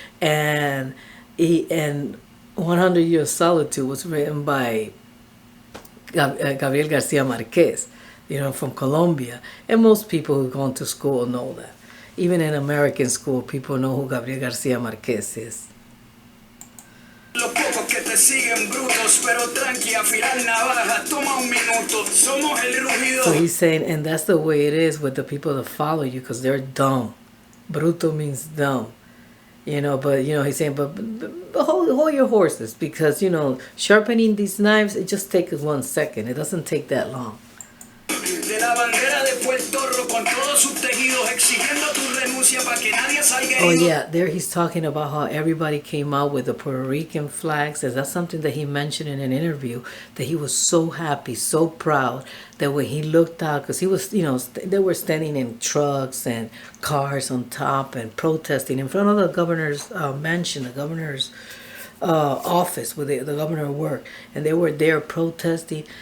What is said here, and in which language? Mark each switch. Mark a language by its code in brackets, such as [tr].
[en] And 100 Years of Solitude was written by Gabriel Garcia Marquez, from Colombia. And most people who've gone to school know that. Even in American school, people know who Gabriel Garcia Marquez is. [es] Los pocos que te siguen brutos, pero tranqui, afilar navajas, toma un minuto, somos el rugido. [en] So he's saying, and that's the way it is with the people that follow you, because they're dumb. Bruto means dumb. But he's saying, but hold your horses, because sharpening these knives, it just takes 1 second. It doesn't take that long. [es] De la bandera de Puerto Rico con todos sus tejidos, exigiendo tu renuncia para que nadie salga herido. [en] Oh yeah, there he's talking about how everybody came out with the Puerto Rican flags. That's something that he mentioned in an interview, that he was so happy, so proud that when he looked out, because he was, they were standing in trucks and cars on top and protesting in front of the governor's mansion, the governor's office where the governor worked, and they were there protesting.